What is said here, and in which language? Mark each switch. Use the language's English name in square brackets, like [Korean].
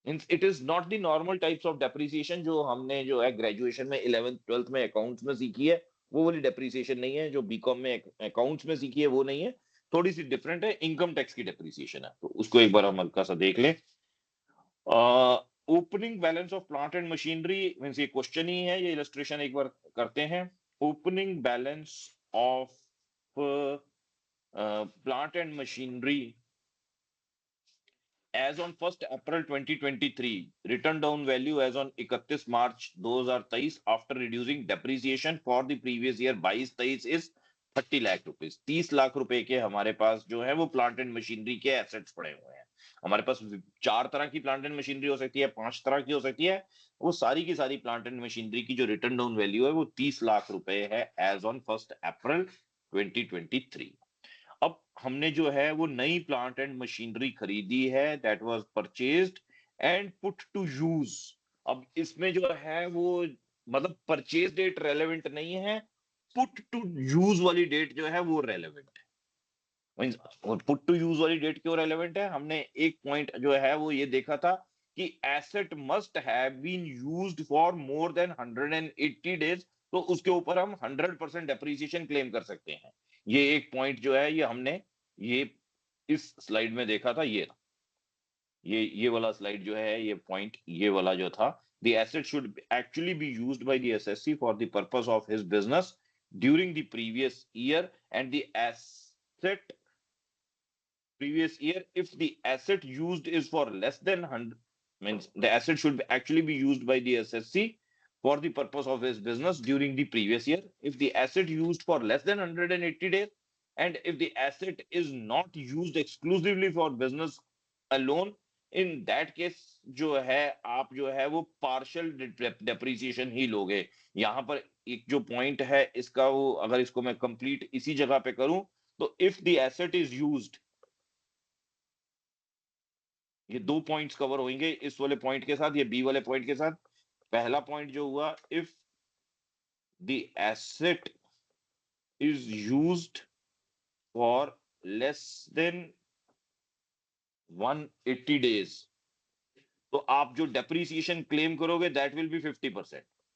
[English] it is not the normal types of depreciation [Hindi] जो हमने जो है ग्रेजुएशन में 11th 12th में अकाउंट्स में सीखी है, वो वाली डेप्रिसिएशन नहीं है। जो बीकॉम में अकाउंट्स में सीखी है वो नहीं है, थोड़ी सी डिफरेंट है, इनकम टैक्स की डेप्रिसिएशन है, तो उसको एक बार हम हल्का सा देख लें। Opening balance of plant and machinery means ये क्वेश्चन ही है, ये इलस्ट्रेशन एक बार करते हैं। [English] Opening balance of plant and machinery as on 1st April 2023, written down value as on 31 March 2023 after reducing depreciation for the previous year 22-23 is 30 lakh rupees. [Hindi] 30 lakh रुपए के हमारे पास जो है वो प्लांट एंड मशीनरी के एसेट्स पड़े हुए हैं। हमारे पास 4 तरह की प्लांट एंड मशीनरी हो सकती है, 5 तरह की हो सकती है, वो सारी की सारी प्लांट एंड मशीनरी की जो रिटर्न डाउन वैल्यू है वो 30 लाख रुपए है एज ऑन 1 अप्रैल 2023। अब हमने जो है वो नई प्लांट एंड मशीनरी खरीदी है, [English] That was purchased and put to use. [Hindi] अब इसमें जो है वो मतलब परचेज डेट रेलेवेंट नहीं है, पुट टू यूज वाली डेट जो है वो रेलेवेंट है। पुट टू यूज वाली डेट क्यों रेलेवेंट है? हमने एक पॉइंट जो है वो ये देखा था कि [English] asset must have been used for more than 180 days, [Hindi] तो उसके ऊपर हम 100% डेप्रिसिएशन क्लेम कर सकते हैं। ये एक पॉइंट जो है ये हमने ये इस स्लाइड में देखा था, ये वाला स्लाइड जो है ये पॉइंट ये वाला जो था, [English] the asset should actually be used by the assessee for the purpose of his business during the previous year, and the asset previous year if the asset used is for less than 100 means the asset should actually be used by the assessee for the purpose of his business during the previous year if the asset used for less than 180 days, and if the asset is not used exclusively for business alone, in that case [Hindi] जो है आप जो है वो partial depreciation ही लोगे। यहाँ पर एक जो पॉइंट है इसका वो अगर इसको मैं कंप्लीट इसी जगह पे करूं तो [English] if the asset is used, [Hindi] ये 2 पॉइंट्स कवर होंगे इस वाले पॉइंट के साथ, ये बी वाले पॉइंट के साथ। पहला पॉइंट जो हुआ, [English] if the asset is used for less than 180 days, [Hindi] तो आप जो डेप्रिसिएशन क्लेम करोगे [English] That will be 50%।